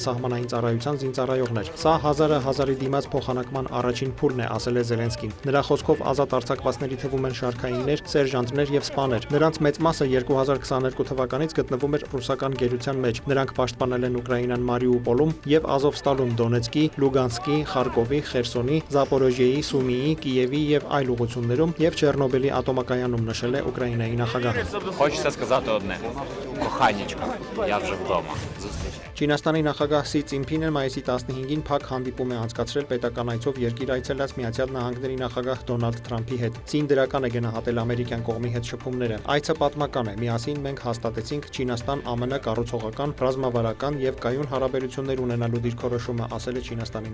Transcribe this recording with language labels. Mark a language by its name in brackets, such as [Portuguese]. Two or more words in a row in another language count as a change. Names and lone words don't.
[Armenian] սահմանային ծառայության զինծառայողներ։ Սա 1000-ի դիմաց փոխանակման առաջին փուլն է, ասել է Զելենսկին։ Նրա խոսքով ազատ արձակվածների թվում են շարքայիններ, սերժանտներ եւ սպաներ։ Նրանց մեծ մասը 2022 թվականից գտնվում էր ռուսական գերության մեջ։ Նրանք պաշտպանել են Ուկրաինան Մարիուպոլում եւ Ազովստալում, Դոնեցկի, Լուգանսկի, Խարկովի, Խերսոնի, Զապորոժիեի, Սումիի, Կիևի եւ այլ ուղղություններում եւ Չեռնոբիլի ատոմակայանում, նշել է Ուկրաինայի նախագահը։ [Russian] Хочется сказать [Ukrainian] одне. Коханечка, я вже вдома. [Armenian] Չինաստանի նախագահ Սի Ցինփինը մայիսի 15-ին փակ հանդիպում է անցկացրել պետական այցով երկիր այցելած Միացյալ Նահանգների նախագահ Դոնալդ Թրամփի հետ։ Ցին դրական է գնահատել ամերիկյան կողմի հետ շփումները։ Այցը պատմական է։ Միասին մենք հաստատեցինք Չինաստան-ԱՄՆ կառուցողական, ռազմավարական եւ կայուն հարաբերություններ ունենալու դիրքորոշումը, ասել է Չինաստանի